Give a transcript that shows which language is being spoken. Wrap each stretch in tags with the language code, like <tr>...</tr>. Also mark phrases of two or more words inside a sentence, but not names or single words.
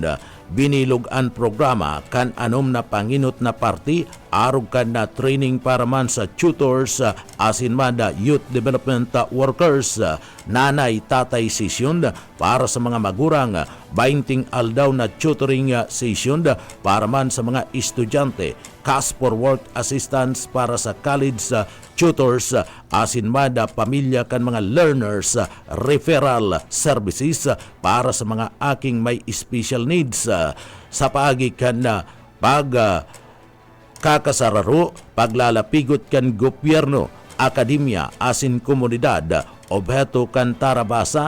<bik>Binilog ang programa kan anom na panginot na party arog kan na training para man sa tutors asin man</bik> <en>youth development workers</en> <bik>nanay tatay session para sa mga magurang 20 aldaw na tutoring session para man sa mga estudyante</bik> <en>cash for work assistance</en> <bik>para sa</bik> <en>college tutors</en> <bik>asin man pamilya kan mga learners</bik> <en>referral services</en> <bik>para sa mga aking may</bik> <en>special needs</en> <bik>sa paagi kan na kakasararo paglalapigot kan gobyerno akademya asin komunidad obheto kan tarabasa</bik>